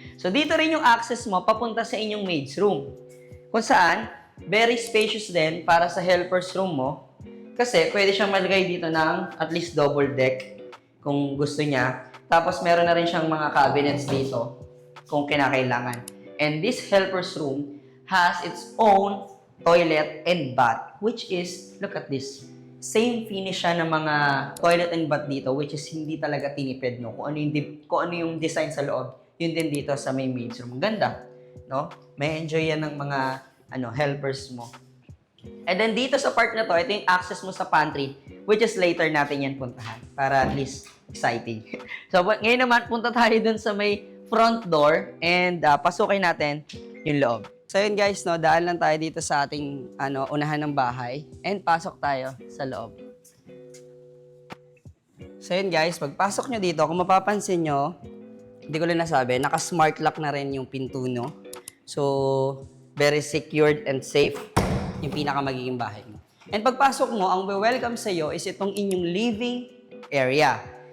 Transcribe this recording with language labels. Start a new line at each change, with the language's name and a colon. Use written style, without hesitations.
Filipino: So dito rin yung access mo papunta sa inyong maid's room. Kung saan, very spacious din para sa helper's room mo. Kasi pwede siyang malagay dito ng at least double deck kung gusto niya. Tapos meron na rin siyang mga cabinets dito kung kinakailangan.
English: And this helper's room has its own toilet and bath, which is, look at this,
Filipino: same finish siya ng mga toilet and bath dito, which is hindi talaga tinipid, no? Kung ano yung design sa loob, yun din dito sa may maid's room. Ang ganda, no? May enjoy yan ng mga helpers mo. And then dito sa part na to, ito yung access mo sa pantry, which is later natin yan puntahan para at least exciting. So ngayon naman, punta tayo dun sa may front door and pasukin natin yung loob. So yun guys, no, daan lang tayo dito sa ating unahan ng bahay and pasok tayo sa loob. So yun guys, pagpasok nyo dito, kung mapapansin nyo, hindi ko lang nasabi, naka-smart lock na rin yung pinto nyo. So, very secured and safe yung pinaka magiging bahay mo. And pagpasok mo, ang welcome sa iyo is itong inyong living area.